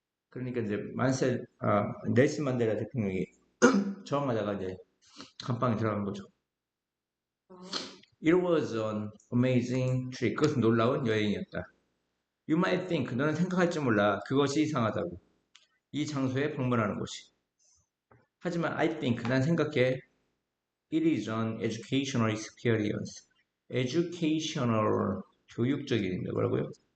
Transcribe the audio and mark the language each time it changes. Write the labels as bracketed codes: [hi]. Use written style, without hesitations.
[ko] 그러니까 이제 넬슨 만델라 대통령이 저항하다가 이제 감방에 들어간 거죠. [en] It was an amazing trip. [ko] 그것은 놀라운 여행이었다. [en] You might think, [ko] 너는 생각할지 몰라. 그것이 이상하다고. 이 장소에 방문하는 것이. 하지만 [en] I think, [ko] 난 생각해. [en] It is an educational experience. [ko] educational, 교육적인인데 뭐라고요?